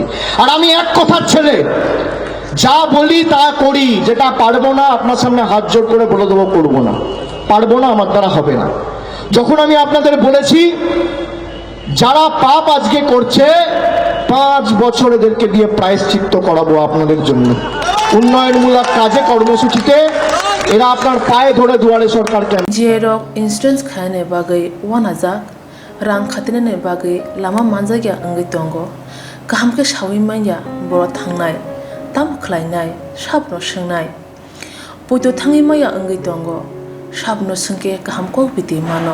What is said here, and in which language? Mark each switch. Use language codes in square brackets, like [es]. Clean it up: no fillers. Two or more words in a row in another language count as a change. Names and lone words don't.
[bn] আর আমি এক কথার ছেলে, যা বলি তা করি, যেটা পারবো না আপনার সামনে হাত জোর করে বলে দেবো করবো না, পারবো না, আমার দ্বারা হবে না। যখন আমি আপনাদের বলেছি যারা পাপ আজকে করছে 5 বছর এদেরকে দিয়ে প্রায়শ্চিত্ত করাবো আপনাদের জন্য, উন্নয়নমূলক কাজে কর্মসূচিতে এরা আপনার পায়ে ধরে দুয়ারে সরকারকে। [trp] जेरक इंसुरेंस खाने बागै 1000 रां खातिने बागै लामा मानजागिया अंगै दंगो गाहाम के सावि माइया बर थांनाय ताम खलायनाय साबनो सोंनाय बयदो थाङै माइया अंगै दंगो साबनो सोंके गाहाम को बिदि मानो